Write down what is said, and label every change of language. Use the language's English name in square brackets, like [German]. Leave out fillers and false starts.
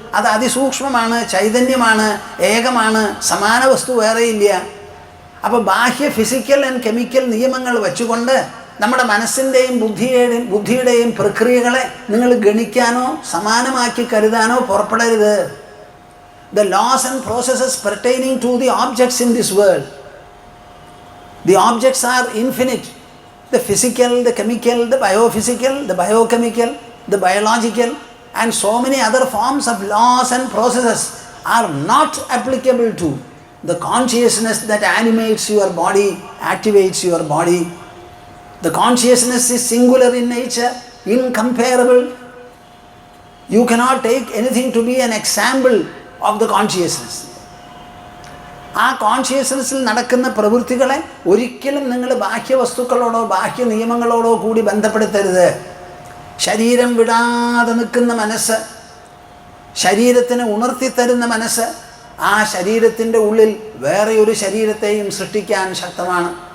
[Malayalam] അത് അതിസൂക്ഷ്മമാണ്, ചൈതന്യമാണ്, ഏകമാണ്, സമാന വസ്തു വേറെയില്ല. അപ്പോൾ ബാഹ്യ ഫിസിക്കൽ ആൻഡ് കെമിക്കൽ നിയമങ്ങൾ വെച്ചുകൊണ്ട് നമ്മുടെ മനസ്സിൻ്റെയും ബുദ്ധിയുടെയും പ്രക്രിയകളെ നിങ്ങൾ ഗണിക്കാനോ സമാനമാക്കി കരുതാനോ പുറപ്പെടരുത്. [English] The laws and processes pertaining to the objects in this world, the objects are infinite. The physical, the chemical, the biophysical, the biochemical, the biological, and so many other forms of laws and processes are not applicable to the consciousness that animates your body, activates your body. The consciousness is singular in nature, incomparable. You cannot take anything to be an example of the consciousness. [Malayalam] ആ കോൺഷ്യസ്നെസ്സിൽ നടക്കുന്ന പ്രവൃത്തികളെ ഒരിക്കലും നിങ്ങൾ ബാഹ്യവസ്തുക്കളോടോ ബാഹ്യ നിയമങ്ങളോടോ കൂടി ബന്ധപ്പെടുത്തരുത്. ശരീരം വിടാതെ നിൽക്കുന്ന മനസ്സ്, ശരീരത്തിനെ ഉണർത്തിത്തരുന്ന മനസ്സ്, ആ ശരീരത്തിൻ്റെ ഉള്ളിൽ വേറെ ഒരു ശരീരത്തെയും സൃഷ്ടിക്കാൻ ശക്തമാണ്.